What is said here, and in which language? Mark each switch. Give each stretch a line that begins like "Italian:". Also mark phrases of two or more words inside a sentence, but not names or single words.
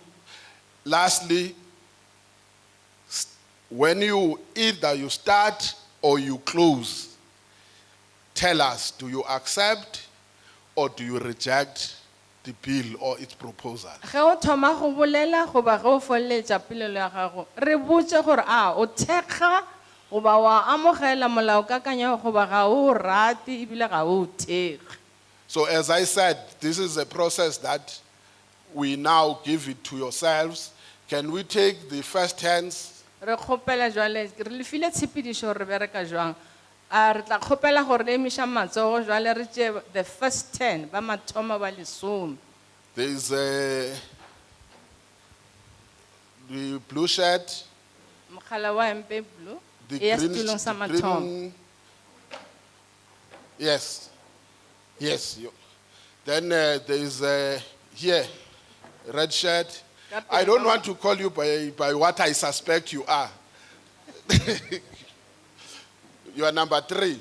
English: Lastly, when you either you start or you close, tell us, do you accept or do you reject the bill or its proposal?
Northern Sotho: Ge o thoma go bolela goba ge o foleletša polelo ya gago re botše gore a o thekga goba wa amogela molaokakanywa goba ga o rate ebile ga o thekge.
English: So as I said, this is a process that we now give it to yourselves. Can we take the first hands?
Northern Sotho: Re kgopela jwale re le file tshepedišo gore re bereka jwang. Re tla kgopela gore le emiša matsogo jwale re tšee
English: the first 10
Northern Sotho: ba mathomo ba lesome.
English: There is the blue shirt,
Northern Sotho: Mokhala wa MP blue.
English: The
Northern Sotho: E ya
English: green,
Northern Sotho: setulong sa
English: the
Northern Sotho: mathomo.
English: green, yes, yes. Then there is here, red shirt. I don't want to call you by what I suspect you are. You are number 3.